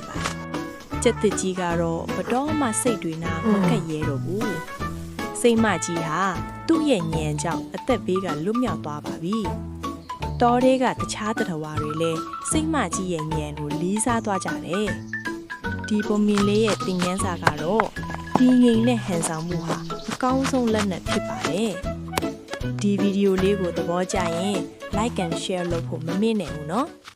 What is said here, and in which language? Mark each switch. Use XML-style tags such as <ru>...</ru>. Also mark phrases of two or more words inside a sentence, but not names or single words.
<my>ပါတယ်ကျက်တစ်ကြီးကတော့ဘတော်မှစိတ်တွေနာမကက်ရဲတော့ဘူးစိတ်မကြီးဟာသူ့ရဲ့ညံကြောင့်အသက်ဘေးကလွတ်မြောက်သွားပါပြီတောတွေကတခြားတထဝါတွေလည်းစိတ်မကြီးရဲ့ညံကိုလေးစားသွားကြတယ်ဒီပုံမြင်လေးရဲ့သင်ခန်းစာကတော့ဒီငိန်နဲ့ဟန်ဆောင်မှုဟာအကောင်းဆုံးလက်နက်ဖြစ်ပါတယ်ဒီဗီဒီယိုလေးကိုသဘောကျရင်</my> <en>like and share</en> <my>လုပ်ဖို့မမေ့နဲ့ဘူးနော်</my>